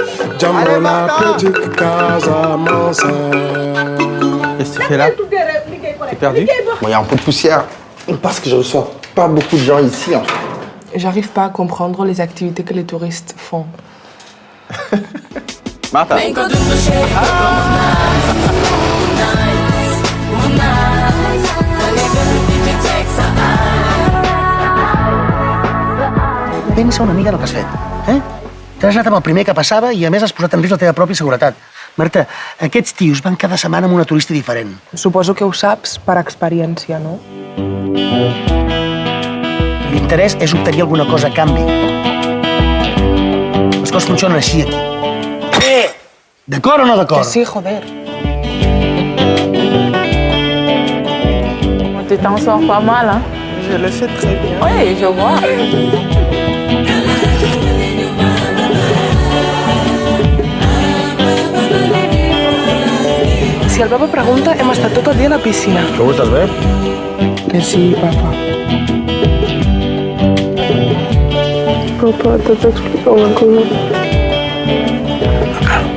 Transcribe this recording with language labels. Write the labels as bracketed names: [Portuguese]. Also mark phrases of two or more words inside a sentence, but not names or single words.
[French] Jambo la petite Casamance. Qu'est-ce que tu fais là? T'es perdu? Bon, il y a un peu de poussière parce que je reçois pas beaucoup de gens ici en fait. J'arrive pas à comprendre les activités que les touristes font. Martha. [Catalan] Pensa una mica en el que has fet, eh? T'has anat amb el primer que passava i, a més, has posat en risc la teva pròpia seguretat. Marta, aquests tios van cada setmana amb una turista diferent. Suposo que ho saps per experiència, no? L'interès és obtenir alguna cosa a canvi. Les coses funcionen així, aquí. D'acord o no d'acord? Que sí, joder. [French] Tu t'en sors pas mal, hein? Je le fais très bien. Oui, je vois. [Catalan] Si el papa pregunta, hem estat tot el dia a la piscina. [Spanish] ¿Cómo estás, [Catalan] bé? Que sí, papa. Papa, t'has explicat una cosa.